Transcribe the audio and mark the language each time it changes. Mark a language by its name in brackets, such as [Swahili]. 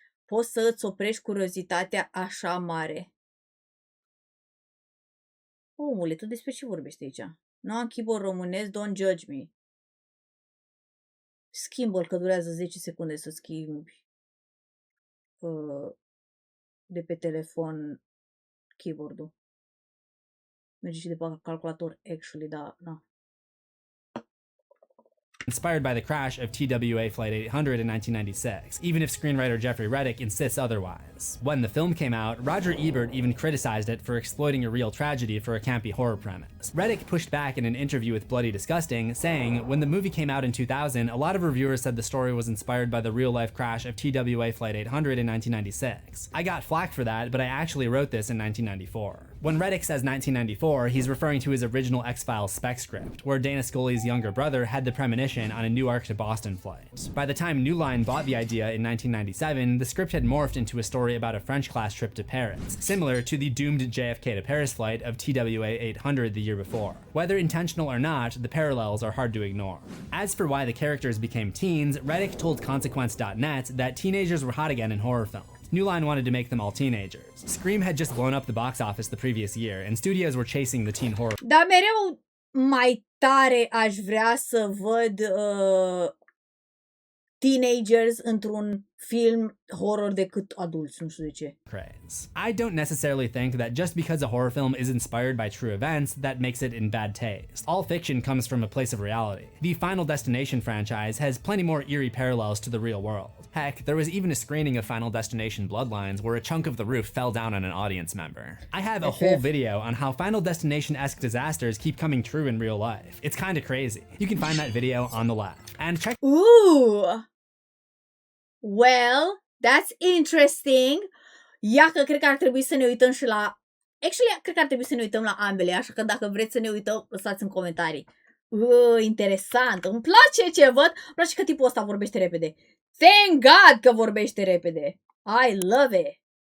[Romanian] Poți să îți oprești curiozitatea așa mare. Omule, tu despre ce vorbești aici? Nu am keyboard românesc, [English] don't judge me. [Romanian] Schimbă-l că durează 10 secunde să schimbi de pe telefon keyboard-ul. Merge și de pe calculator, actually, da, na. [English] inspired by the crash of TWA Flight 800 in 1996, even if screenwriter Jeffrey Reddick insists otherwise. When the film came out, Roger Ebert even criticized it for exploiting a real tragedy for a campy horror premise. Reddick pushed back in an interview with Bloody Disgusting, saying, when the movie came out in 2000, a lot of reviewers said the story was inspired by the real-life crash of TWA Flight 800 in 1996. I got flack for that, but I actually wrote this in 1994. When Reddick says 1994, he's referring to his original X-Files spec script, where Dana Scully's younger brother had the premonition on a Newark to Boston flight. By the time New Line bought the idea in 1997, the script had morphed into a story about a French-class trip to Paris, similar to the doomed JFK to Paris flight of TWA 800 the year before. Whether intentional or not, the parallels are hard to ignore. As for why the characters became teens, Reddick told Consequence.net that teenagers were hot again in horror films. New Line wanted to make them all teenagers. Scream had just blown up the box office the previous year, and studios were chasing the teen horror. [Romanian] Dar mereu mai tare aș vrea să văd teenagers într-un film horror decât adulți, nu știu de ce. [English] Craze. I don't necessarily think that just because a horror film is inspired by true events, that makes it in bad taste. All fiction comes from a place of reality. The Final Destination franchise has plenty more eerie parallels to the real world. Heck, there was even a screening of Final Destination Bloodlines where a chunk of the roof fell down on an audience member. I have a whole video on how Final Destination-esque disasters keep coming true in real life. It's kinda crazy. You can find that video on the left. And check— Ooh! Well, that's interesting. [Romanian] Ia că cred că ar trebui să ne uităm și la... Actually, cred că ar trebui să ne uităm la ambele, așa că dacă vreți să ne uităm, lăsați în comentarii. Interesant. Îmi place ce văd. Îmi place că tipul ăsta vorbește repede. [English] Thank God [Romanian] că vorbește repede. [English] I love it.